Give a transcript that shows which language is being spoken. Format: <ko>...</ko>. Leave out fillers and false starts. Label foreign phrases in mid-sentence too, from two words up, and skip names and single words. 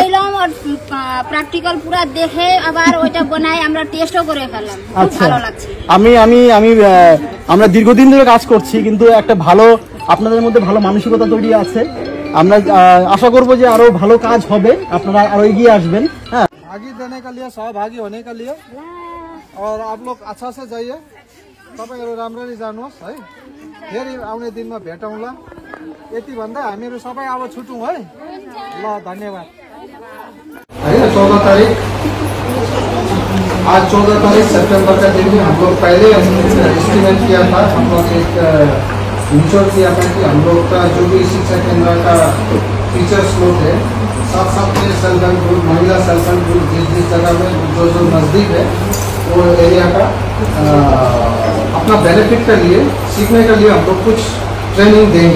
<bn>প্র্যাকটিক্যাল পুরো দেখে আবার ওইটা বানাই আমরা টেস্টও করে ফেললাম। আচ্ছা, ভালো লাগছে। আমরা দীর্ঘদিন ধরে কাজ করছি, কিন্তু একটা ভালো আপনাদের মধ্যে ভালো মানসিকতা তৈরি আছে। আমরা আশা করব যে আরো ভালো কাজ হবে, আপনারা আরো এগিয়ে আসবেন। হ্যাঁ,</bn> <hi>भागी देने के लिए, सहभागी होने के लिए, और आप लोग अच्छा से जाइए।</hi> <ne>तपाईहरु राम्ररी जानुहोस् है। फेरि आउने दिनमा भेटौँला। यति भन्दै हामीहरु सबै अब छुटौँ है। ल, धन्यवाद।</ne> <hi>14 तारीख, आज 14 तारीख सितंबर का दिन में हम लोग पहले एस्टिमेट किया था, हम लोग एक इंश्योर किया था कि हम लोग का जो भी शिक्षा केंद्र का टीचर्स लोग है, साथ साथ में</hi> <en>self help group,</en> <hi>महिला</hi> <en>self help group</en> <hi>जिस जगह में जो नज़दीक है वो एरिया का अपना बेनिफिट के लिए, सीखने के लिए हम लोग कुछ ट्रेनिंग देंगे।</hi>